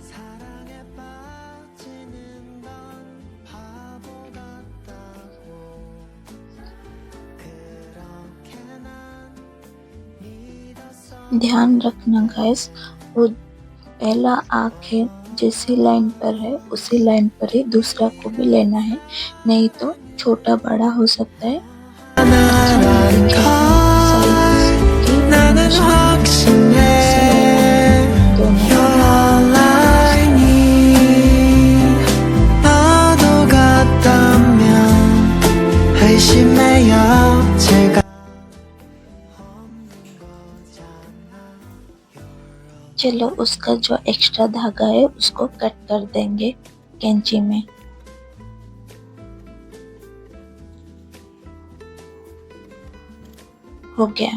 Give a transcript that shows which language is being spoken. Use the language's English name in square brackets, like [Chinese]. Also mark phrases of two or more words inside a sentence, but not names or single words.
[Hindi] ध्यान रखना गाइस, वो पहला आंखें जैसी लाइन पर है उसी लाइन पर ही दूसरा को भी लेना है, नहीं तो छोटा बड़ा हो सकता है। [Korean] 나는 확신해 [English] You're like me [Korean] 너도 같다면 의심해요 제가 [Hindi] चलो उसका जो एक्स्ट्रा धागा है उसको कट कर देंगे कैंची में। हो गया।